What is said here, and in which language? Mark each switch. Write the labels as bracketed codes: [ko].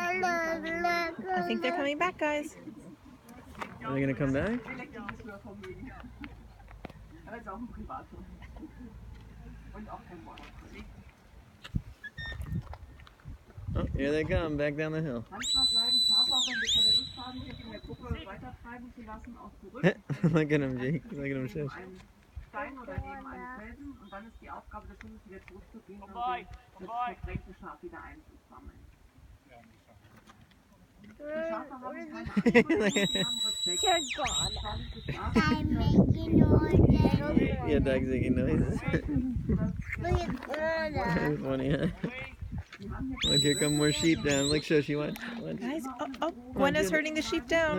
[en] I think they're coming back, guys. Are they gonna come back? [de] Selektives Hörvermögen. Aber es ist auch ein Privathund. Und auch kein Border Collie. [en] Oh, here they come, back down the hill. [de] Manchmal bleiben Schafe, auch wenn wir keine Lust haben, sich in der Gruppe weitertreiben zu lassen, auch zurück. [en] Look at him, Jake. Look at him shush. [de] Einen Stein oder neben einen Felsen und dann ist die Aufgabe des Hundes wieder zurückzugehen und das verdrängte Schaf wieder einzusammeln. Die Schafe haben keine Angst, die haben Respekt. [en] Dear God. I'm making noises. Yeah, dog's making noises. Look at Gwenna. That's funny, huh? Look, here come more sheep down. Look, Shushi, watch. Guys, oh, Gwenna's herding the sheep down.